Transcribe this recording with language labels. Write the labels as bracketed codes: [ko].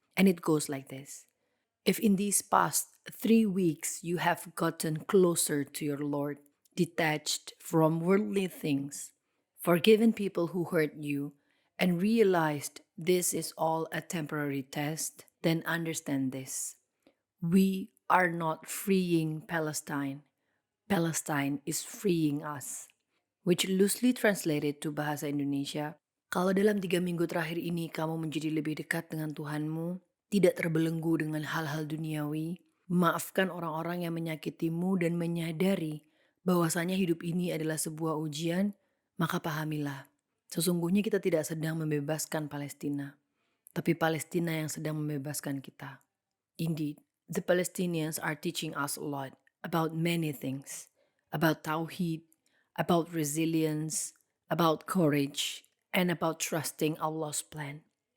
[en] And it goes like this. If in these past 3 weeks you have gotten closer to your Lord, detached from worldly things, forgiven people who hurt you, and realized this is all a temporary test, then understand this. We are not freeing Palestine. Palestine is freeing us. Which loosely translated to bahasa Indonesia, [id] kalau dalam 3 minggu terakhir ini kamu menjadi lebih dekat dengan Tuhanmu, tidak terbelenggu dengan hal-hal duniawi, maafkan orang-orang yang menyakitimu dan menyadari bahwasanya hidup ini adalah sebuah ujian, maka pahamilah, sesungguhnya kita tidak sedang membebaskan Palestina, tapi Palestina yang sedang membebaskan kita. [en] Indeed, the Palestinians are teaching us a lot about many things, about tauhid, about resilience, about courage, and about trusting Allah's plan.